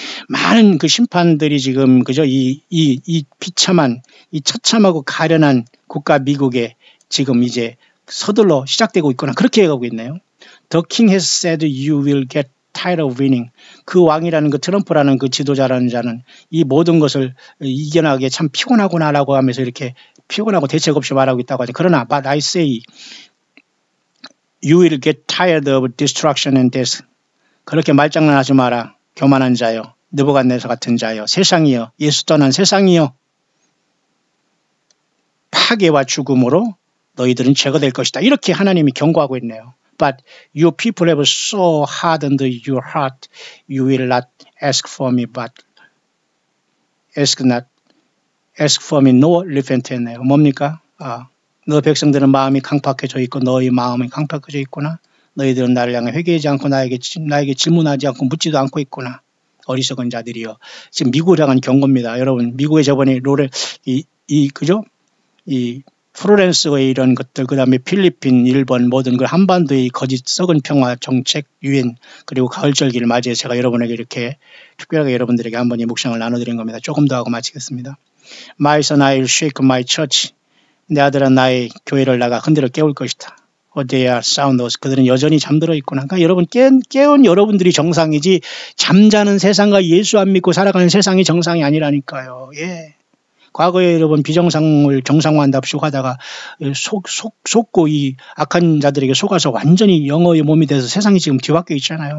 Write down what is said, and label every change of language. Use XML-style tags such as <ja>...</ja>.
<ko>많은 그 심판들이 지금 그죠? 이 비참한 이 처참하고 가련한 국가 미국에 지금 이제 서둘러 시작되고 있거나 그렇게 해가고 있네요.</ko> <en>The king has said you will get tired of winning.</en> <ko>그 왕이라는 그 트럼프라는 그 지도자라는 자는 이 모든 것을 이겨나가기에 참 피곤하구나라고 하면서 이렇게 피곤하고 대책 없이 말하고 있다고 하죠. 그러나</ko> <en>but I say you will get tired of destruction and death.</en> <ko>그렇게 말장난하지 마라. 교만한 자여, 느부갓네살 같은 자여, 세상이여, 예수 떠난 세상이여. 파괴와 죽음으로 너희들은 제거될 것이다. 이렇게 하나님이 경고하고 있네요.</ko> <en>But your people have so hardened your heart, you will not ask for me, but ask for me no repent</en> <ko>했네요. 뭡니까? 너 백성들은 마음이 강팍해져 있고 너희 마음이 강팍해져 있구나. 너희들은 나를 향해 회개하지 않고 나에게 질문하지 않고 묻지도 않고 있구나. 어리석은 자들이여. 지금 미국을 향한 경고입니다. 여러분, 미국의 저번에 그죠? 이 플로렌스의 이런 것들, 그 다음에 필리핀, 일본, 모든 그 한반도의 거짓 썩은 평화 정책, 유엔, 그리고 가을절기를 맞이해 제가 여러분에게 이렇게 특별하게 여러분들에게 한번 이 묵상을 나눠드린 겁니다. 조금 더 하고 마치겠습니다.</ko> <en>My son, I'll shake my church.</en> <ko>내 아들은 나의 교회를 나가 흔들어 깨울 것이다.</ko> <en>They are sound.</en> <ko>그들은 여전히 잠들어 있구나. 그러니까 여러분 깨운 여러분들이 정상이지 잠자는 세상과 예수 안 믿고 살아가는 세상이 정상이 아니라니까요. 예. 과거에 여러분 비정상을 정상화한답시고 하다가 속고 이 악한 자들에게 속아서 완전히 영어의 몸이 돼서 세상이 지금 뒤바뀌어 있잖아요.</ko>